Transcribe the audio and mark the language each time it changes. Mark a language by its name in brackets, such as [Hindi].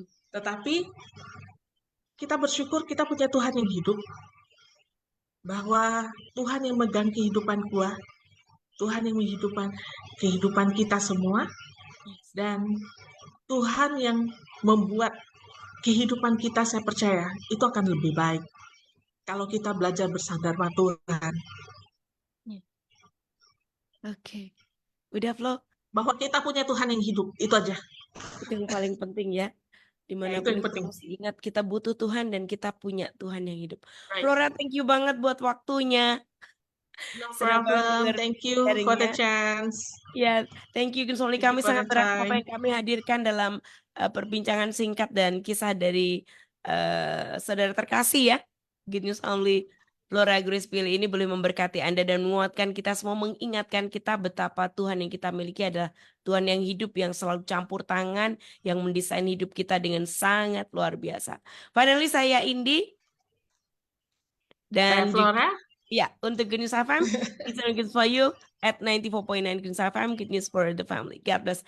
[Indonesian] Tetapi kita bersyukur kita punya Tuhan yang hidup, bahwa Tuhan yang megang kehidupan gua, Tuhan yang menghidupkan kehidupan kita semua, dan Tuhan yang membuat kehidupan kita, saya percaya itu akan lebih baik kalau kita belajar bersandar pada Tuhan. Oke, udah Flo. Bahwa kita punya Tuhan yang hidup, itu aja. Itu yang paling penting ya. Dimanapun kita mesti ingat kita butuh Tuhan dan kita punya Tuhan yang hidup. Flora, [English] thank you [Indonesian] banget buat waktunya. [English] No problem, thank you for the chance. [Indonesian] Ya, [English] thank you [Indonesian] Gun Soli. Kami sangat berharap apa yang kami hadirkan dalam perbincangan singkat dan kisah dari saudara terkasih ya, Good News Only Flora Grace Pilih ini boleh memberkati Anda dan menguatkan kita semua, mengingatkan kita betapa Tuhan yang kita miliki adalah Tuhan yang hidup, yang selalu campur tangan, yang mendesain hidup kita dengan sangat luar biasa. Finally, saya Indi. Dan saya Flora. Ya, untuk [English] Good News FM, it's good for you at 94.9 Good News FM, Good News for the family. God bless.